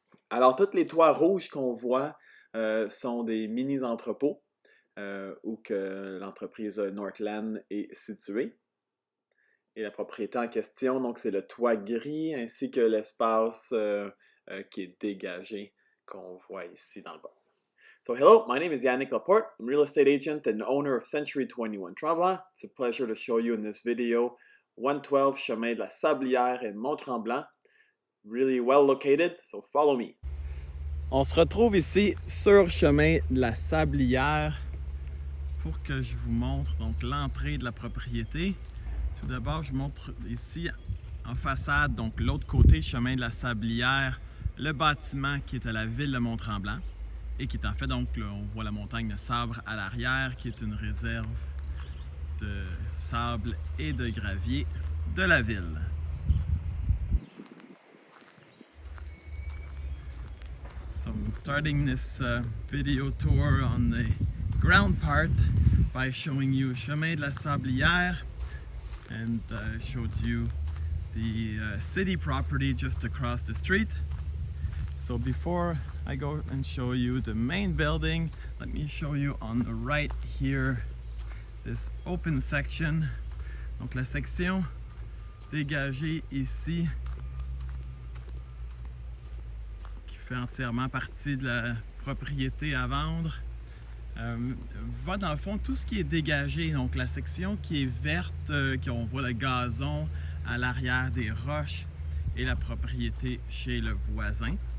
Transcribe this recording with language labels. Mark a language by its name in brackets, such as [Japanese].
[French] Alors, tous les toits rouges qu'on voit sont des mini-entrepôts où que l'entreprise Northland est située. Et la propriété en question, donc c'est le toit gris ainsi que l'espace qui est dégagé qu'on voit ici dans le bas. [English] So hello, my name is Yannick Laporte. I'm a real estate agent and owner of Century 21 Tremblant. It's a pleasure to show you in this video 112 Chemin de la Sablière et Mont-Tremblant. Really well located, so follow me. [French] On se retrouve ici sur Chemin de la Sablière pour que je vous montre donc l'entrée de la propriété. Tout d'abord, je vous montre ici en façade, donc l'autre côté, chemin de la Sablière, le bâtiment qui est à la ville de Mont-Tremblant et qui est en fait, donc, là, on voit la montagne de Sabre à l'arrière, qui est une réserve de sable et de gravier de la ville. [English] So I'm starting this video tour on the ground part by showing you chemin de la Sablière, and showed you the city property just across the street. So before I go and show you the main building, let me show you on the right here this open section. [French] Donc la section dégagée ici qui fait entièrement partie de la propriété à vendre. Va dans le fond tout ce qui est dégagé, donc la section qui est verte, on voit le gazon à l'arrière des roches et la propriété chez le voisin.